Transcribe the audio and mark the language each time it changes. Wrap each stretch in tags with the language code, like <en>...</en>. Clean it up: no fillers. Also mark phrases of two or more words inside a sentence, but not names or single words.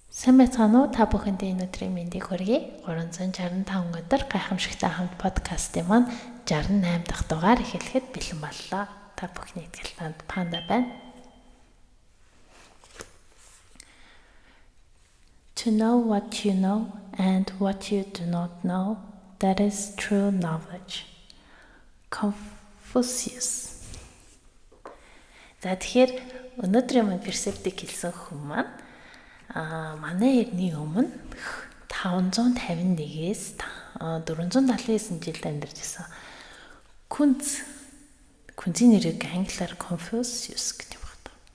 <mn>Сайн байцгаана уу? Та бүхэндээ өнөөдрийн мэндийг хүргэе. 365 өдөр гайхамшигтай хамт подкастын маань 68 дахь дугаар эхлэхэд бэлэн боллоо. Та бүхний итгэлтанд Панда байна.</mn> <en>To know what you know and what you do not know, that is true knowledge. Confucius.</en> <mn>За тэгэхээр өнөөдрийн маань перцептик хэлсэн хүн маань манай эртний өмнө 551-ээс 479 жилд амьдарч байсан Күнзийн нэрийг англиар Confucius гэдэг юм байна.</mn>